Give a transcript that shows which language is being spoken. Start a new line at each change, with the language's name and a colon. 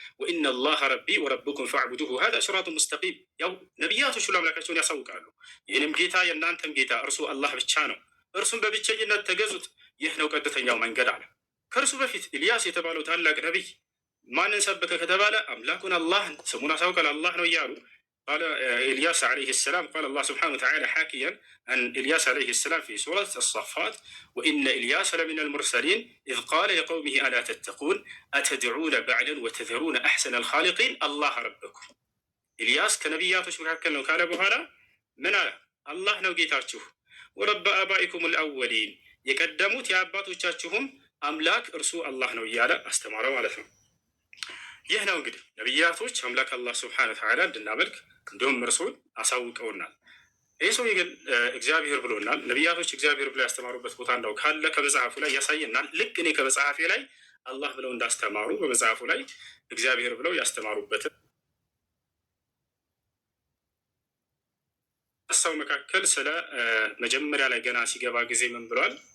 Arabic: ወኢነ ላሀ ረቢ ወረብኩም ፈዕቡዱሁ ሀዛ ሲራጡን ሙስተቂም።
Amharic: ያው ነቢያቶች ሁሉ አምላካቸውን ያሳውቃሉ። ይህንም ጌታ የእናንተም ጌታ እርሱ አላህ ብቻ ነው፣ እርሱም በብቸኝነት ተገዙት፣ ይህ ነው ቀጥተኛው መንገድ አለ። ከእርሱ በፊት ኢልያስ የተባለው ታላቅ ነቢይ ማንን ሰበከ ከተባለ አምላኩን አላህን ስሙን አሳውቃል። አላህ ነው እያሉ
Arabic: قال إلياس عليه السلام قال الله سبحانه وتعالى حاكيا عن إلياس عليه السلام في سورة الصفات وإن إلياس لمن المرسلين إذ قال لقومه ألا تتقون أتدعون بعلا وتذرون أحسن الخالقين الله ربكم إلياس كنبياتش مكاكل
Amharic: ነው ካለ በኋላ ምን አለ? አላህ ነው ጌታችሁ
Arabic: ወረበ አባኢኩም الأولين
Amharic: የቀደሙት የአባቶቻችሁም አምላክ እርሱ አላህ ነው እያለ አስተማረው ማለት ነው። ይህ ነው እንግዲህ ነቢያቶች አምላክ አላህ
Arabic: ስብሐነ ወተዓላ
Amharic: እንድናመልክ እንዲሁም እርሱን አሳውቀውናል። ይህ ሰው ግን እግዚአብሔር ብሎናል። ነቢያቶች እግዚአብሔር ብለው ያስተማሩበት ቦታ እንደው ካለ ከመጽሐፉ ላይ ያሳየናል። ልክ እኔ ከመጽሐፌ ላይ አላህ ብለው እንዳስተማሩ በመጽሐፉ ላይ እግዚአብሔር ብለው ያስተማሩበትን ሰው መካከል ስለ መጀመሪያ ላይ ገና ሲገባ ጊዜ ምን ብሏል?